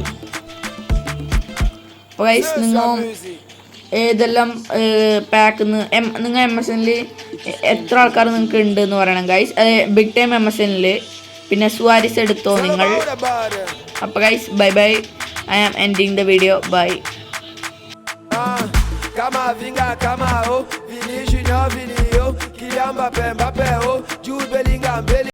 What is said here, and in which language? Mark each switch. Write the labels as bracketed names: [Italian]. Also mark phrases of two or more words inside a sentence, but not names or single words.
[Malayalam] അപ്പോൾ ഗൈസ് നിങ്ങൾ ഏതെല്ലാം പാക്കിന്ന് നിങ്ങൾ MSNൽ എത്ര ആൾക്കാർ നിങ്ങൾക്ക് ഉണ്ട് എന്ന് പറയണം ഗൈസ്. [English] big time [Malayalam] MSNൽ പിന്നെ സുവാരിസ് എടുത്തോ നിങ്ങൾ. [English] അപ്പോൾ guys bye bye, I am ending the video. Bye. Camavinga, Camaro, Vini Junior, Vini, Kylian Mbappé, Mbappé, Jude Bellingham,